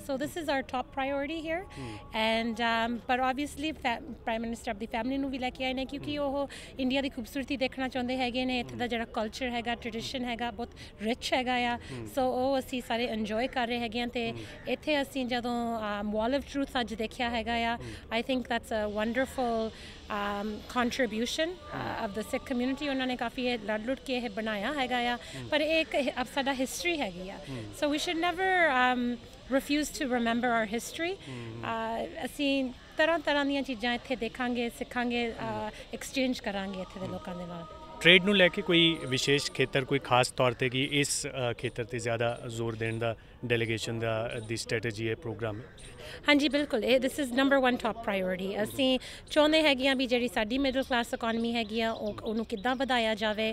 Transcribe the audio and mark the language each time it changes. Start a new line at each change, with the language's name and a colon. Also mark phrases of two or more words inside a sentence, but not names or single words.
English: so this is our top priority here and
Punjabi: ਪਰ ਓਬਵੀਅਸਲੀ
English: prime minister
Punjabi: ਆਪਣੀ ਫੈਮਿਲੀ ਨੂੰ ਵੀ ਲੈ ਕੇ ਆਏ ਨੇ, ਕਿਉਂਕਿ ਉਹ ਇੰਡੀਆ ਦੀ ਖੂਬਸੂਰਤੀ ਦੇਖਣਾ ਚਾਹੁੰਦੇ ਹੈਗੇ ਨੇ। ਇੱਥੇ ਦਾ ਜਿਹੜਾ ਕਲਚਰ ਹੈਗਾ, ਟ੍ਰੈਡੀਸ਼ਨ ਹੈਗਾ, ਬਹੁਤ ਰਿਚ ਹੈਗਾ ਆ। ਸੋ ਉਹ ਅਸੀਂ ਸਾਰੇ ਇੰਜੋਏ ਕਰ ਰਹੇ ਹੈਗੇ ਹਾਂ। ਤੇ ਇੱਥੇ ਅਸੀਂ ਜਦੋਂ ਵਾਲ ਆਫ ਟਰੂਥ ਅੱਜ ਦੇਖਿਆ ਹੈਗਾ ਆ,
English: I think that's a wonderful contribution of the Sikh community।
Punjabi: ਉਨ੍ਹਾਂਨੇ ਕਾਫ਼ੀ ਲੜ ਲੁੱਟ ਕੇ ਇਹ ਬਣਾਇਆ ਹੈਗਾ ਆ, ਪਰ ਇੱਕ ਅਬ ਸਾਡਾ history ਹੈਗੀ ਆ।
English: So we should never refuse to remember our history।
Punjabi: ਅਸੀਂ ਤਰ੍ਹਾਂ ਤਰ੍ਹਾਂ ਦੀਆਂ ਚੀਜ਼ਾਂ ਇੱਥੇ ਦੇਖਾਂਗੇ, ਸਿੱਖਾਂਗੇ, ਐਕਸਚੇਂਜ ਕਰਾਂਗੇ ਇੱਥੇ ਦੇ ਲੋਕਾਂ ਦੇ ਨਾਲ। ਟ੍ਰੇਡ ਨੂੰ ਲੈ ਕੇ ਕੋਈ ਵਿਸ਼ੇਸ਼ ਖੇਤਰ, ਕੋਈ ਖਾਸ ਤੌਰ 'ਤੇ ਕਿ ਇਸ ਖੇਤਰ 'ਤੇ ਜ਼ਿਆਦਾ ਜ਼ੋਰ ਦੇਣ ਦਾ ਡੈਲੀਗੇਸ਼ਨ ਦੀ ਸਟ੍ਰੈਟਜੀ ਹੈ, ਪ੍ਰੋਗਰਾਮ ਹੈ? ਹਾਂਜੀ ਬਿਲਕੁਲ, ਇਹ
English: this is number 1 top priority.
Punjabi: ਅਸੀਂ ਚਾਹੁੰਦੇ ਹੈਗੇ ਆ ਵੀ ਜਿਹੜੀ ਸਾਡੀ
English: middle class economy
Punjabi: ਹੈਗੀ ਆ ਉਹਨੂੰ ਕਿੱਦਾਂ ਵਧਾਇਆ ਜਾਵੇ।